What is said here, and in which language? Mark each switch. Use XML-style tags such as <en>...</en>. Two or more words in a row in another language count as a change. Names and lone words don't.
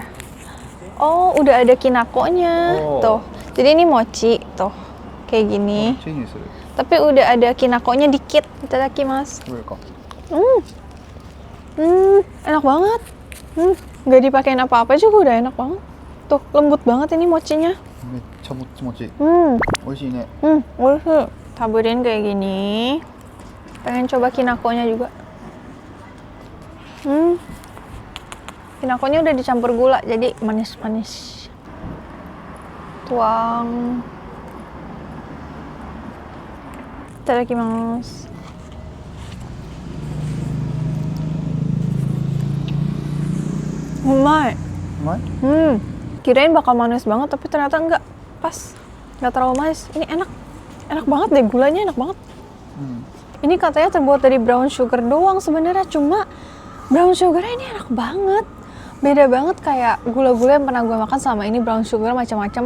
<id>Oh, udah ada kinakonya. Oh. Tuh. Jadi ini mochi tuh. Kayak gini. Sini sih. Tapi udah ada kinakonya dikit. Itadakimasu. Enak banget. Nggak dipakein apa-apa juga udah enak banget. Tuh, lembut banget ini mochinya.</id> <ja>めっちゃもっちもち。 美味しいね。 Oishi.</ja> <id>Taburin kayak gini. Pengen coba kinakonya juga. Kinakonya udah dicampur gula, jadi manis-manis. Tuang. Itadakimasu.</id> <ja>Umai. うまい？</ja> <id>Kirain bakal manis banget, tapi ternyata enggak. Pas. Nggak terlalu manis. Ini enak. Enak banget deh, gulanya enak banget. Ini katanya terbuat dari</id> <en>brown sugar</en> <id>doang sebenarnya, cuma brown sugarnya ini enak banget. Beda banget kayak gula-gula yang pernah gue makan selama ini,</id> <en>brown sugar</en> <id>macam-macam.</id>